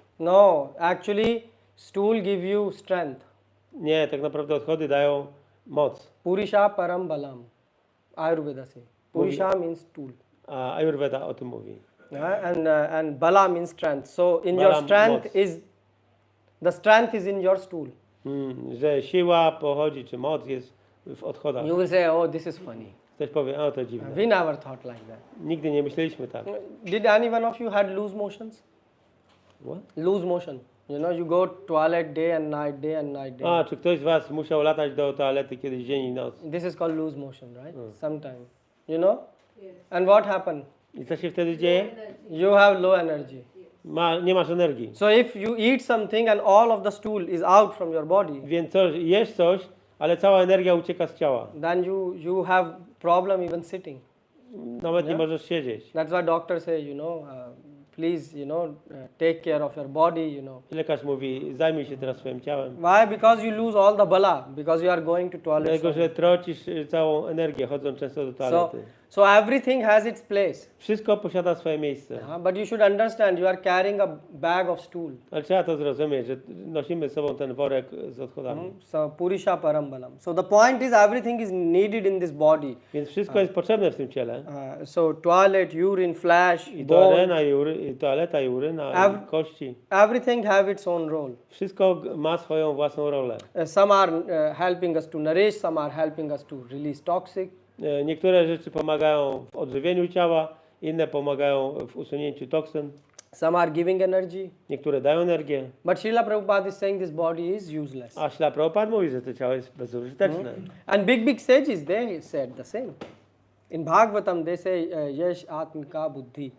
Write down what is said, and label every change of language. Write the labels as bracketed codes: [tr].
[en] No, actually, stool give you strength. [pl] Nie, tak naprawdę odchody dają moc. [sa] Purisha param balam. [en] Ayurveda say. Purisha means stool. [pl] A Ayurveda o tym mówi. [en] And bala means strength. So in Bala your strength [pl] moc. [en] the strength is in your stool. [pl] Że siła pochodzi, czy moc jest w odchodach. [en] You will say, oh, this is funny. [pl] Ktoś powie, o to dziwne. [en] We never thought like that. [pl] Nigdy nie myśleliśmy tak. [en] Did any one of you had loose motions? What? Loose motion. You know, you go toilet day and night, day and night, day. [pl] A, czy ktoś z was musiał latać do toalety kiedyś dzień i noc? [en] This is called loose motion, right? Sometimes. You know? And what happened? [pl] I co się wtedy dzieje? [en] You have low energy. [pl] Nie masz energii. [en] So if you eat something and all of the stool is out from your body, [pl] Więc jesz coś, ale cała energia ucieka z ciała. [en] then you have problem even sitting. [pl] Nawet nie możesz siedzieć. [en] That's why doctors say, please, take care of your body, [pl] Lekarz mówi, zajmij się teraz swoim ciałem. [en] Why? Because you lose all the bala, because you are going to toilet. [pl] Dlatego, że tracisz całą energię, chodząc często do toalety. [en] So everything has its place. [pl] Wszystko posiada swoje miejsce. [en] But you should understand, you are carrying a bag of stool. [pl] Ale trzeba to zrozumieć, że nosimy z sobą ten worek z odchodami. [en] So [sa] purisha parambalam. [en] So the point is everything is needed in this body. [pl] Więc wszystko jest potrzebne w tym ciele. [en] So toilet, urine, flash, [pl] I [en] bone, [pl] toaleta, i uryna, i kości. [en] everything have its own role. [pl] Wszystko ma swoją własną rolę. [en] Some are helping us to nourish, some are helping us to release toxic. [pl] Niektóre rzeczy pomagają w odżywieniu ciała, inne pomagają w usunięciu toksyn. [en] Some are giving energy. [pl] Niektóre dają energię. [en] But Srila Prabhupada is saying this body is useless. [pl] A Śla Prabhupada mówi, że to ciało jest bezużyteczne. [en] And big sages, they said the same. In Bhagavatam they say, Yesh Atmika Buddhi.